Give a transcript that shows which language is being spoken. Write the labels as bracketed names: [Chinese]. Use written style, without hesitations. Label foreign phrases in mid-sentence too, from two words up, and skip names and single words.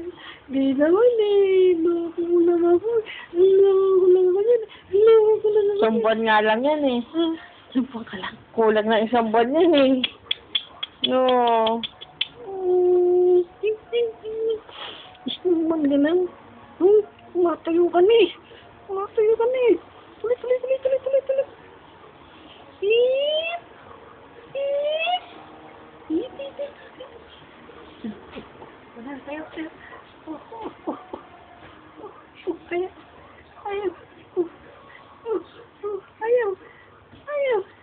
[Filipino] Di naman eh. Loko mo naman ako. Loko ko lang naman yan. Loko ko lang naman yan. 1 buwan nga lang yan eh. 1 buwan ka lang. Kulang na 1 buwan yan eh. No. Gusto mo man ganun? Tumatayo ka na eh. Tumatayo ka na eh. Tulit, tulit, tulit, tulit, tulit, tulit. Beep! Beep! Beep, beep, beep, beep. Wala, sayo, sayo. Ayaw. Ayaw. Ayaw. Ayaw.